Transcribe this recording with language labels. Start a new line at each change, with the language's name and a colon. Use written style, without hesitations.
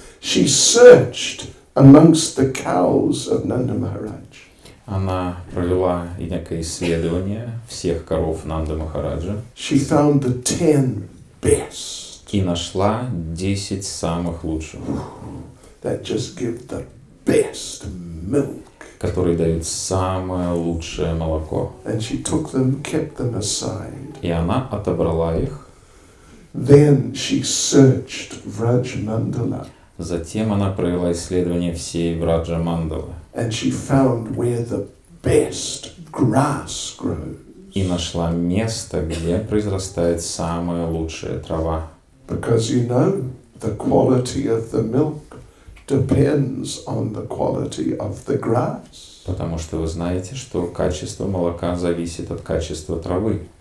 English: She searched amongst the cows of Nanda Maharaj.
Russian: Она провела некое исследование всех коров Нанды Махараджа.
English: She found the 10 best.
Russian: И нашла 10 самых лучших.
English: That just give the best milk.
Russian: Которые дают самое лучшее молоко.
English: And she took them, kept them aside.
Russian: И она отобрала их.
English: Then she searched Vrajamandala.
Russian: Затем она провела исследование всей Враджа-мандалы.
English: And she found where the best grass grows.
Russian: И нашла место, где произрастает самая лучшая трава.
English: Because you know, the quality of the milk depends on the quality of the grass.
Russian: Потому что вы знаете, что качество молока зависит от качества травы.